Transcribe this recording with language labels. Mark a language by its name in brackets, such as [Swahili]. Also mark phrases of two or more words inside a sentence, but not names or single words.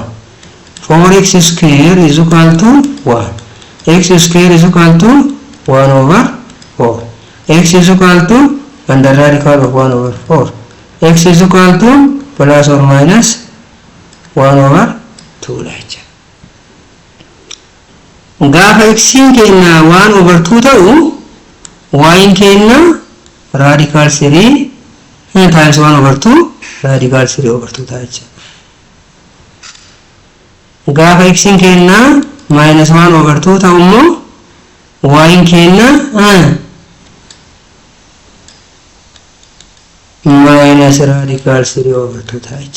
[English] 4x square is equal to 1. X square is equal to 1 over 4. X is equal to under radical of 1 over 4. X is equal to plus or minus 1 over 2 jecha. [Oromo] Gaafa x kenna 1 over 2 ta'u y kenna [English] radical 3 times 1 over 2 [Oromo] radical 3 over 2 ta'a. Gaafa x kenna minus 1 over 2 ta'u immoo y kenna [English] minus radical 3 over 2 [Oromo] ta'a.